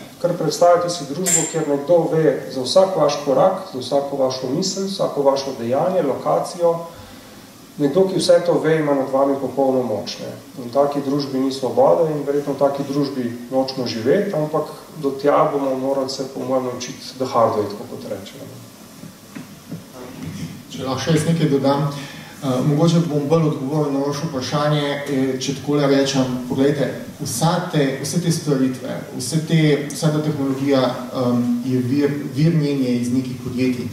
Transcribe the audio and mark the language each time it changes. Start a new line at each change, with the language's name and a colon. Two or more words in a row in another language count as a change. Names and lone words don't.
Slovenian: Kar predstavljate si družbo, kjer nekdo ve za vsak vaš korak, za vsako vašo misel, vsako vašo dejanje, lokacijo. Nekdo, ki vse to ve, ima nad vami popolno moč. Ne? In taki družbi ni svobode in verjetno v taki družbi nočemo živeti, ampak do tja bomo morali se po mojem naučiti
English: the hard way,
Slovenian: tako kot rečemo. Če lahko še jaz nekaj dodam, mogoče bom bolj odgovoril na vaše vprašanje, če takole rečem, pogledajte, vse te storitve, vsa ta tehnologija je vir njenje iz nekih podjetij.